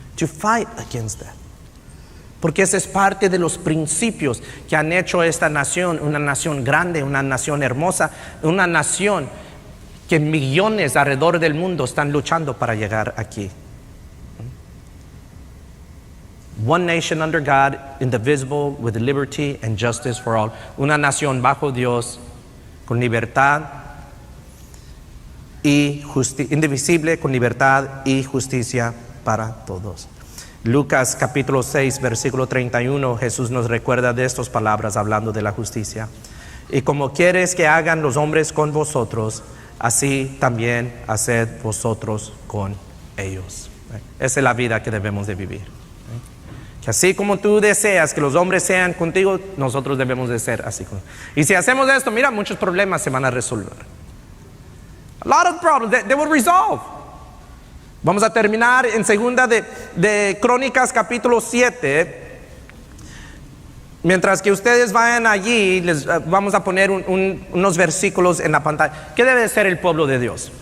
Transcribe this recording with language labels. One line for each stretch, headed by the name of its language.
English: To fight against that.
Spanish: Porque ese es parte de los principios que han hecho esta nación una nación grande, una nación hermosa, una nación que millones alrededor del mundo están luchando para llegar aquí.
English: One nation under God, indivisible, with liberty and justice for all.
Spanish: Una nación bajo Dios, con libertad y indivisible, con libertad y justicia para todos. Lucas capítulo 6, versículo 31, Jesús nos recuerda de estas palabras hablando de la justicia. Y como quieres que hagan los hombres con vosotros, así también haced vosotros con ellos. Esa es la vida que debemos de vivir. Que así como tú deseas que los hombres sean contigo, nosotros debemos de ser así. Y si hacemos esto, mira, muchos problemas se van a resolver.
English: A lot of problems, they will resolve.
Spanish: Vamos a terminar en segunda de Crónicas capítulo 7. Mientras que ustedes vayan allí, les vamos a poner unos versículos en la pantalla. ¿Qué debe ser el pueblo de Dios?